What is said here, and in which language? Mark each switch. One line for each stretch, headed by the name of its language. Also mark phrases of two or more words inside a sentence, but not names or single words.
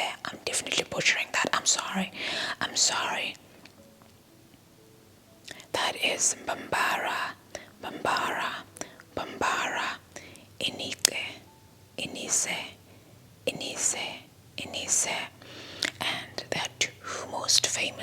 English: I'm definitely butchering that. I'm sorry. That is Bambara, inike, inise, and there are two most